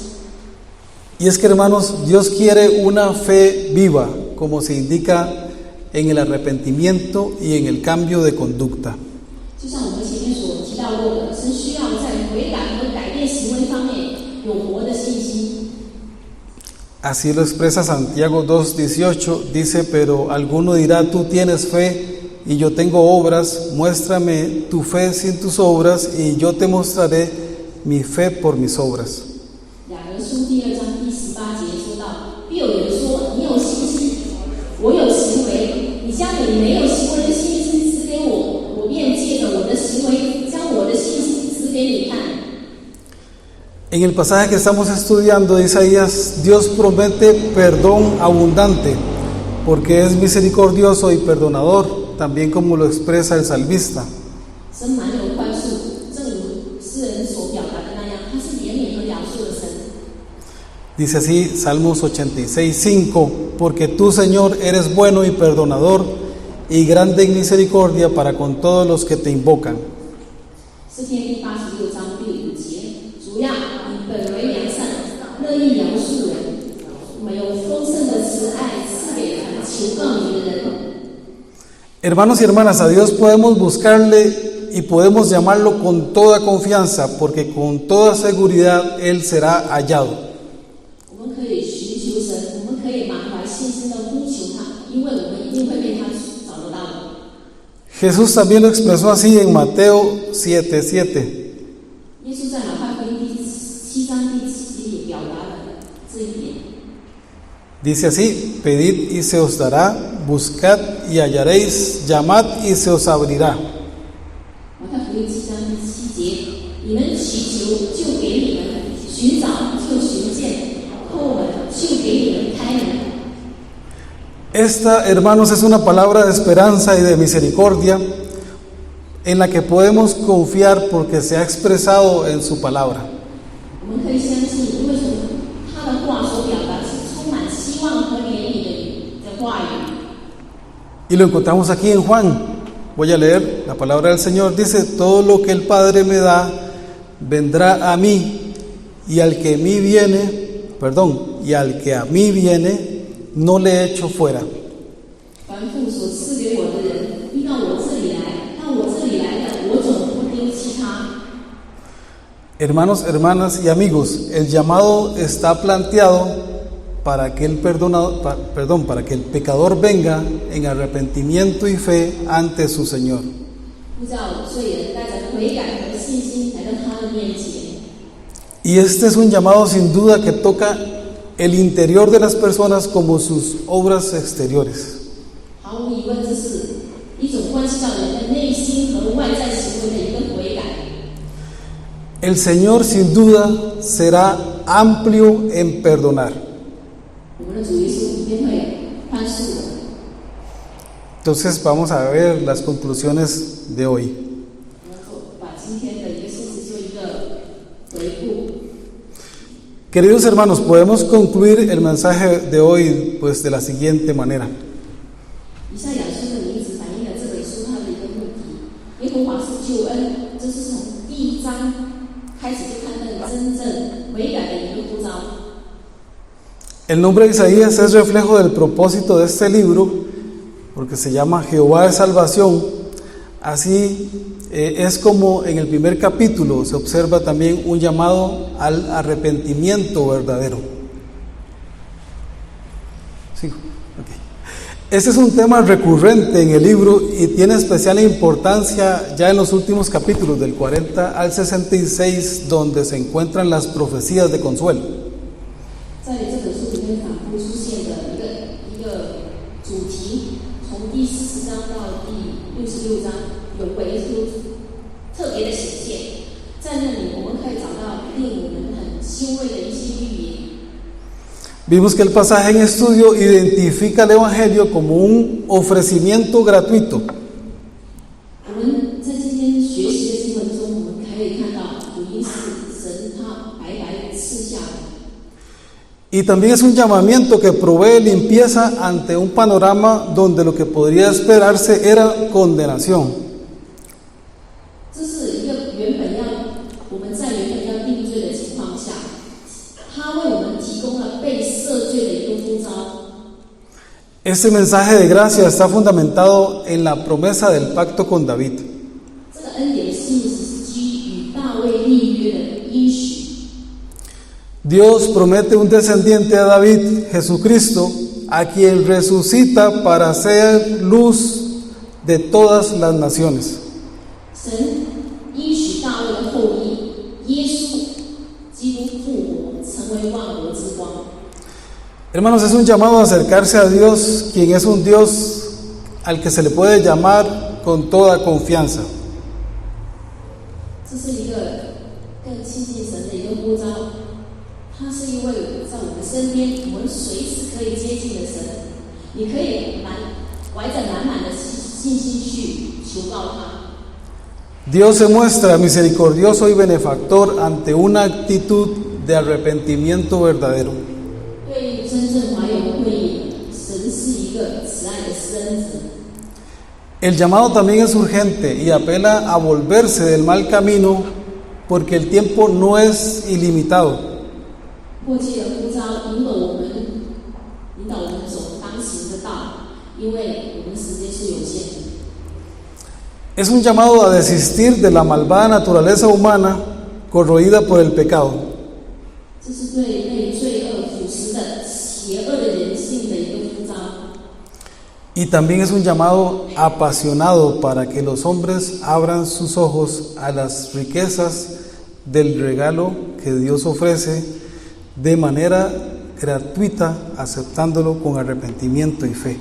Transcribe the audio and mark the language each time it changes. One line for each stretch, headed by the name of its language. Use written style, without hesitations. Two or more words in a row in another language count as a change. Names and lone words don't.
Spanish: Y es que, hermanos, Dios quiere una fe viva, como se indica en el arrepentimiento y en el cambio de conducta.
Chinese: 就像我们前面所提到过的，神需要在回答和改变行为方
Spanish: Así lo expresa Santiago 2:18, dice, pero alguno dirá, tú tienes fe y yo tengo obras, muéstrame tu fe sin tus obras y yo te mostraré mi fe por mis obras.
Chinese: 雅各书第2章第18节说到，必有人说你有信心，我有行为，你将你没有行为的信心指给我，我便借着我的行为将我的信心指给你看。
Spanish: En el pasaje que estamos estudiando de Isaías, Dios promete perdón abundante, porque es misericordioso y perdonador, también como lo expresa el salmista.
Chinese: 神满有宽恕，正如诗人所表达的那样，他是怜悯和饶恕的神。
Spanish: Dice así Salmos 86:5, porque tú, Señor, eres bueno y perdonador y grande en misericordia para con todos los que te invocan.
Chinese: 诗篇第86章第5节，主呀，你本为良善，乐意饶恕人，没有丰盛的慈爱赐给凡求告你的人。
Spanish: Hermanos y hermanas, a Dios podemos buscarle y podemos llamarlo con toda confianza, porque con toda seguridad Él será hallado.
Chinese: 我们可以寻求神，我们可以满怀信心的呼求他，因为我们一定会被他找得到的。
Spanish: Jesús también lo expresó así en Mateo 7:7.
Chinese: 耶稣在马太福音第7章第7节也表达了这一点。
Spanish: Dice así, pedid y se os dará, buscad y hallaréis, llamad y se os abrirá.
Chinese: 马太福音7章第7节，你们祈求就给你们，寻找就寻见，叩门就给你们开门。
Spanish: Esta, hermanos, es una palabra de esperanza y de misericordia en la que podemos confiar porque se ha expresado en su palabra.
Chinese: 我们可以相信，因为从他的话所表达是充满希望和怜悯的话语。
Spanish: Y lo encontramos aquí en Juan. Voy a leer la palabra del Señor. Dice, todo lo que el Padre me da vendrá a mí, y al que a mí viene, no le echo fuera.
Chinese: 凡父所赐给我的人，必到我这里来；到我这里来的，我总不丢弃他。
Spanish: Hermanos, hermanas y amigos, el llamado está planteado para que el pecador venga en arrepentimiento y fe ante su Señor.
Chinese: 呼召罪人带着悔改和信心来到他的面前。
Spanish: Y este es un llamado sin duda que toca el interior de las personas como sus obras exteriores.
Chinese: 毫无疑问，这是一种关系到人的内心和外在行为的一个悔改。
Spanish: El Señor sin duda será amplio en perdonar.
Chinese: 我们的主耶稣一定会宽恕的。
Spanish: Entonces vamos a ver las conclusiones de hoy.
Chinese: 我们把今天的一个信息做一个回顾。
Spanish: Queridos hermanos, podemos concluir el mensaje de hoy pues de la siguiente manera.
Chinese: 以赛亚书的名字反映了这本书它的一个问题：耶和华是救恩，这是从第1章开始就看到真正悔改的一个呼召。
Spanish: El nombre de Isaías es reflejo del propósito de este libro, porque se llama Jehová es salvación. Así es como en el primer capítulo se observa también un llamado al arrepentimiento verdadero. ¿Sigo? Okay. Este es un tema recurrente en el libro y tiene especial importancia ya en los últimos capítulos, del 40 al 66, donde se encuentran las profecías de consuelo.
Chinese: 在这本书里面反复出现的一个主题，从第40章到第66章，有为出特别的显现。在那里，我们可以找到令我们很欣慰的一些预言。
Spanish: Vimos que el pasaje en estudio identifica el Evangelio como un ofrecimiento gratuito.
Chinese: 我们在今天学习的经文中，我们可以看到福音是神他白白赐下的。
Spanish: Y también es un llamamiento que provee limpieza ante un panorama donde lo que podría esperarse era condenación.
Chinese: 这是一个原本要定罪的情况下，他为我们提供了被赦罪的一个呼召。
Spanish: Este mensaje de gracia está fundamentado en la promesa del pacto con David.
Chinese: 这个恩典的信息是基于与大卫立约的应许。
Spanish: Dios promete un descendiente a David, Jesucristo, a quien resucita para ser luz de todas las naciones.
Chinese: 神应许大卫的后裔耶稣基督复活，成为万国之光。
Spanish: Hermanos, es un llamado a acercarse a Dios, quien es un Dios al que se le puede llamar con toda confianza.
Chinese: 这是一个更亲近神的一个呼召，他是一位在我们身边，我们随时可以接近的神。你可以怀着满满的信心去求告他。
Spanish: Dios se muestra misericordioso y benefactor ante una actitud de arrepentimiento verdadero.
Chinese: 对真正怀有悔意，神是一个慈爱的施恩者。
Spanish: El llamado también es urgente y apela a volverse del mal camino porque el tiempo no es ilimitado.
Chinese: 迫切的呼召引导我们走当行的道，因为我们时间是有限的。
Spanish: Es un llamado a desistir de la malvada naturaleza humana corroída por el pecado.
Chinese: 这是对被罪恶腐蚀的邪恶的人性的一个呼召。
Spanish: Y también es un llamado apasionado para que los hombres abran sus ojos a las riquezas del regalo que Dios ofrece de manera gratuita, aceptándolo con arrepentimiento y fe.